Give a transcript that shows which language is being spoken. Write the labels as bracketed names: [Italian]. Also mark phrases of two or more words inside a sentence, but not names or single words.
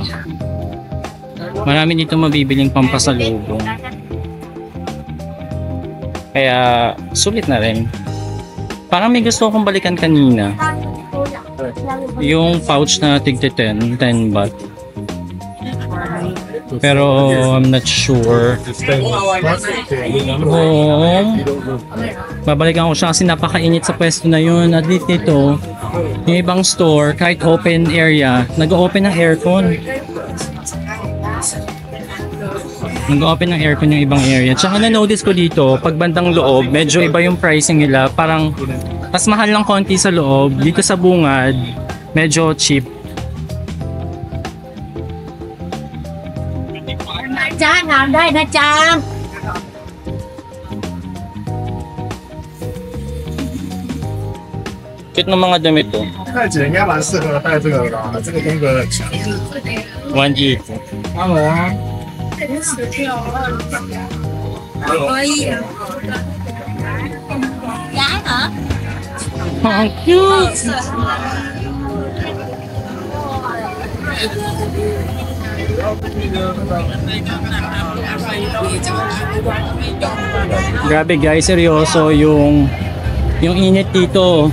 [Filipino] Marami dito mabibiling pampasalubong. Kaya sulit na rin. Parang may gusto akong balikan kanina. Yung pouch na tigti 10 baht. Pero [English] I'm not sure [Filipino] kung babalikan ko siya kasi napakainit sa pwesto na yun. [English] At least [Filipino] ito, yung ibang store, kahit [English] open area, [Filipino] nag-open ng aircon. Nag-open ng aircon yung ibang area. Tsaka na-notice ko dito, pag bandang loob, medyo iba yung pricing nila. Parang mas mahal lang konti sa loob. Dito sa bungad, medyo cheap. [Vietnamese] Chan, làm đây nè Chan. [Filipino] Cute ng mga damit to. [Chinese] 戴姐应该蛮适合戴这个的吧，这个风格很强。 1E. 阿龙啊， [Vietnamese] Gái hả? [Filipino] Ang cute! Grabe guys, seryoso yung init dito.